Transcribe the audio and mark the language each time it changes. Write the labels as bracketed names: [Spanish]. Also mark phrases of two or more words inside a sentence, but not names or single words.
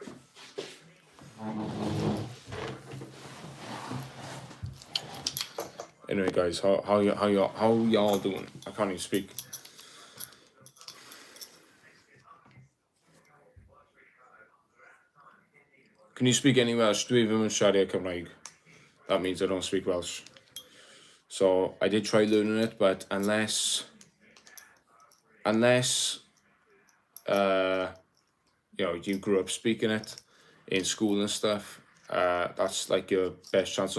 [English] Anyway, guys, how y'all doing? I can't even speak. Can you speak any Welsh? [Welsh] Dwi ddim yn siarad Cymraeg. [English] That means I don't speak Welsh. So I did try learning it, but unless you know, you grew up speaking it in school and stuff, that's like your best chance.